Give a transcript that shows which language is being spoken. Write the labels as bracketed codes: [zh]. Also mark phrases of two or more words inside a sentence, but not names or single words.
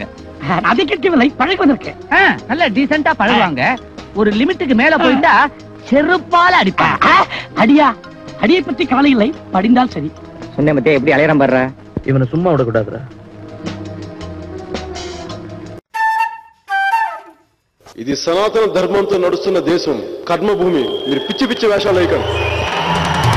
[ta] அதை கேட்கவில்லை, பழகுவதற்கு நல்ல டீசென்ட்டா பழகுவாங்க. ஒரு லிமிட்டுக்கு மேல போயிட்டா செருப்பால அடிப்பாங்க. அடியா? அடியை பற்றி கவலை இல்லை, படிந்தால் சரி. சொன்ன மத்தே எப்படி அலையறம் பண்ற? இவனை சும்மா விடக்கூடாதுடா. [te] ఇది సనాతన ధర్మంతో నడుస్తున్న దేశం, కర్మభూమి. మీరు పిచ్చి పిచ్చి వేషాలు వేయకండి.